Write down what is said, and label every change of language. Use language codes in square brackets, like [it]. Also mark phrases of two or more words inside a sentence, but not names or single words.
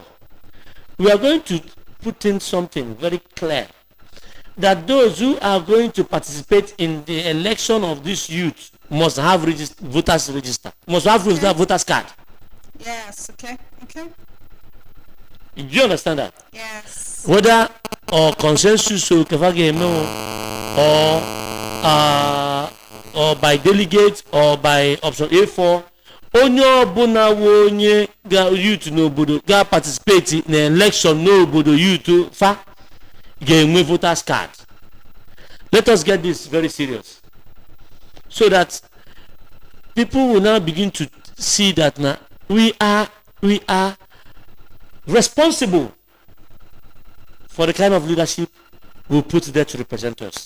[en] We are going to put in something very clear that those who are going to participate in the election of this youth must have voters register, must have voters card. Yes. Okay. Do you understand that? Yes. Whether or consensus or by delegate or by option A4, [ig] onye ọbụla onye ga youth n'obodo ga [en] participate in election [ig] n'obodo youth fa ga-enwe [en] voters card. Let us get this very serious, so that people will now begin to see that now we are responsible for the kind of leadership we put there to represent us.